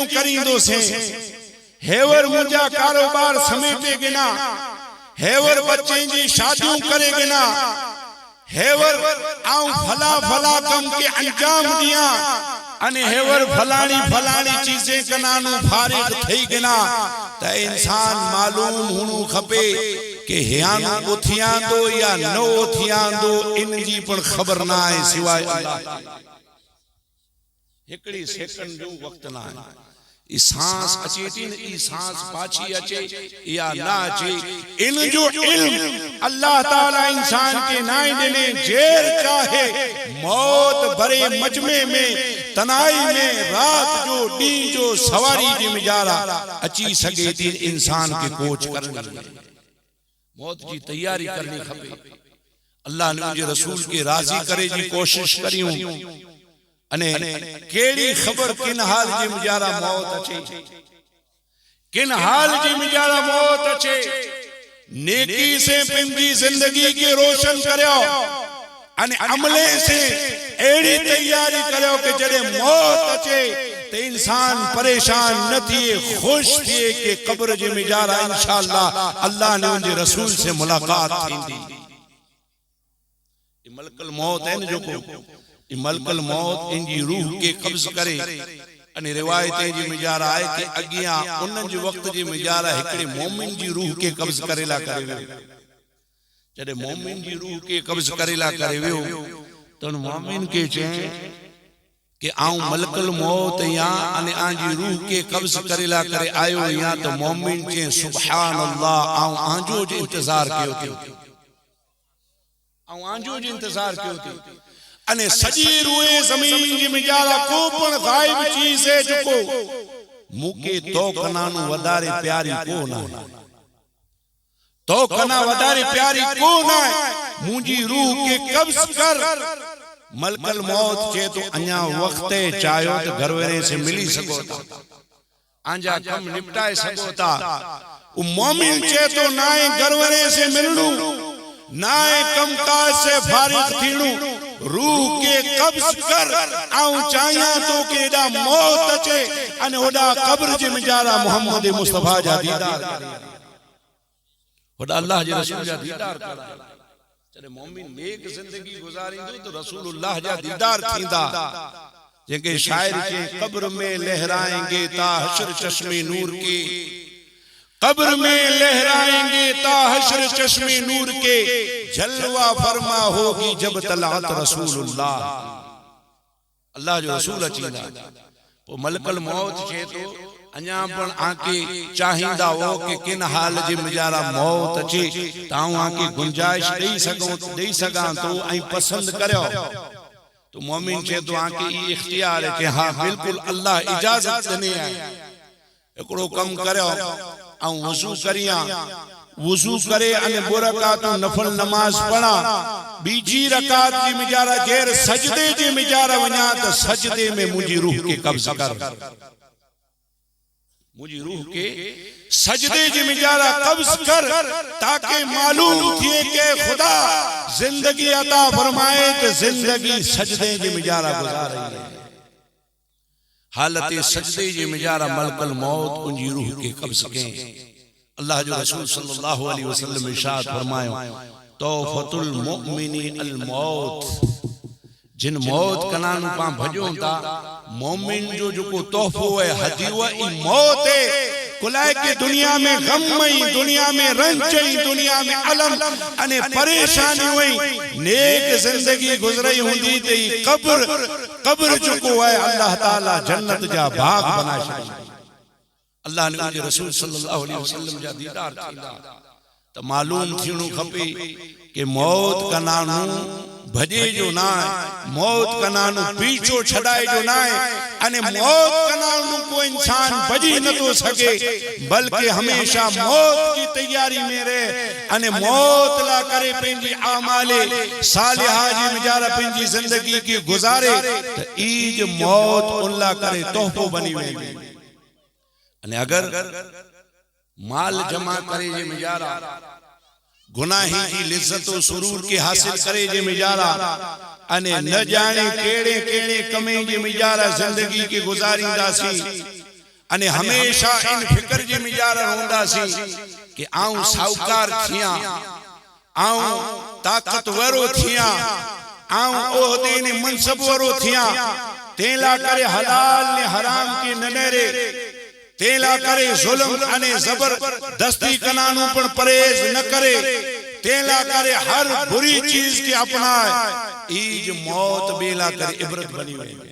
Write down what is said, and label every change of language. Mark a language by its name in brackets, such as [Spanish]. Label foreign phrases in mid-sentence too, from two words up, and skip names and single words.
[Kachhi] करिंदो से हेवर मुजा कारोबार समेटे गिना हेवर बच्चे जी शादियों करे गिना हेवर आऊं फला फला कम के अंजाम दिया अने हेवर फलानी चीजें कनानु फारिग थई गिना त इंसान मालूम हुनु खपे कि हियानो उथियांदो या न उथियांदो इन जी पण खबर ना है सिवाय अल्लाह हिकड़ी सेकंड जो वक्त ना है ई सांस अचे थी ई सांस पाछी अचे या ना अचे इन जो इल्म अल्लाह ताला इंसान के नाई देने जेर चाहे मौत भरे मजमे में तनाई में रात जो डी जो सवारी जी मिजारा अची सके थी इंसान के कोच करनी मौत की तैयारी करनी खपे अल्लाह ने मुझे रसूल के राजी करे जी कोशिश करियूं अने केड़ी खबर किन हाल जी मिजारा मौत अचे किन हाल जी मिजारा मौत अचे नेकी से पिंडी जिंदगी के रोशन करियो अने अमले से एड़ी तैयारी करियो कि जड़े मौत अचे ते इंसान परेशान न थिए खुश थिए कि कब्र जी मिजारा इंशाअल्लाह अल्लाह ने उनके रसूल से मुलाकात थींदी मलकल मौत है न जो को मलकल मौत इनकी रूह के कब्ज करे अने रिवायतें जी मिजारा है कि अगिया उन जो वक्त जी मिजारा हिकड़े मोमिन जी रूह के कब्ज करेला करे जॾहिं मोमिन जी रूह के कब्ज़ करेला करे वियो त उन मोमिन के चए कि आऊं मलकुल मौत या अने आंजी रूह के कब्ज़ करेला करे आयो या तो मोमिन चे [Arabic] سبحان الله [Kachhi] आऊं आंजो जो इंतजार कयो थी आऊं आंजो जो इंतजार कयो थी अने सजी रूए जमीन जी मिजारा को पण गायब चीज है जो मुके तो कनानु वधारे प्यारी को ना तो कना वधारे प्यारी को ना मुंजी रूह के कब्ज़ कर मलकल मौत चे तो अन्या वक्त चायो तो घरवेरे से मिली सको था आंजा कम निपटाए सको था वो मोमिन चे तो नाए घरवेरे से मिलनू नाए कम काज से फारिग थीनू रूह के कब्ज़ कर आऊं चाहिया तो के दा मौत अचे अने ओडा कब्र जे मिजारा मोहम्मद मुस्तफा जा दीदार ओडा अल्लाह जे रसूल जा दीदार करा जॾहिं मोमिन नेक जिंदगी गुजारींदो तो रसूलुल्लाह जा दीदार थींदा जेके शायर के [Urdu] قبر میں لہرائیں گے تا حشر چشمے نور کے قبر میں لہرائیں گے تا حشر چشمے نور کے جلوہ فرما ہوگی جب طلعت رسول اللہ [Kachhi] अल्लाह जो रसूल अचींदा वो मलकल मौत छे तो अन्या पण आके चाहिंदा हो कि किन हाल जे मिजारा मौत अचे ताऊं आके गुंजाइश देई सगां तो आई पसंद करयो तो मोमिन छे तो आके ई इख्तियार है कि हां बिल्कुल अल्लाह इजाजत दने है एकड़ो कम करयो आ वजू करिया वजू करे अने बुरकात नफल नमाज पढ़ा बीजी रकात जी मिजारा गैर सजदे जे मिजारा वना तो सजदे में मुजी रूह के कब्ज़ कर मुझी रूह के सजदे जी मिजारा कब्ज़ कर ताकि मालूम थिए के खुदा जिंदगी अता फरमाए तो जिंदगी सजदे जी मिजारा गुजार रही है हालत सजदे जी मिजारा मलकल मौत उनकी रूह के कब्ज़ के अल्लाह जो रसूल सल्लल्लाहु [Arabic] عليه وسلم [Kachhi] इरशाद फरमायो [Arabic] تحفة المؤمن الموت [Kachhi] जिन मौत कनानु पा भजों ता मोमिन जो को तोहफो है हदीवा ई मौत है कुलाए के दुनिया में गम ही दुनिया में रंज ही दुनिया में अलम अने परेशानी हुई नेक जिंदगी गुजरई हुंदी ते कब्र जो को है अल्लाह ताला जन्नत जा बाग बना छे अल्लाह ने उनके रसूल [Arabic] صلى الله عليه وسلم [Kachhi] जा दीदार थींदा तो मालूम थिणु खपे कि मौत कनानु भजे जो ना मौत कनानु पीछो छड़ाए जो ना अने मौत कनानु को इंसान भजी न तो सके बल्कि हमेशा मौत की तैयारी में रहे अने मौत ला करे पेंजी आमाले सालिहा जी मिजारा पेंजी जिंदगी की गुजारे तो ईज मौत उल्ला करे तोहफो बनी वे अने अगर माल जमा करे जे मिजारा गुनाही की लिज्जत और सुरूर के हासिल करे जे मिजारा अने न जाने केड़े केड़े कमे जे मिजारा जिंदगी की गुजारिंदासी अने हमेशा इन फिक्र जे मिजारा होंदासी कि आऊं साहूकार थिया आऊं ताकतवरो थिया आऊं ओहदे ने मनसब वरो थिया तेला करे हलाल ने हराम के ननेरे तेला करे जुल्म अने जबरदस्ती कनानु पर परहेज न करे तेला करे हर बुरी चीज के अपनाए ईज मौत बेला करे इबरत बनी हुई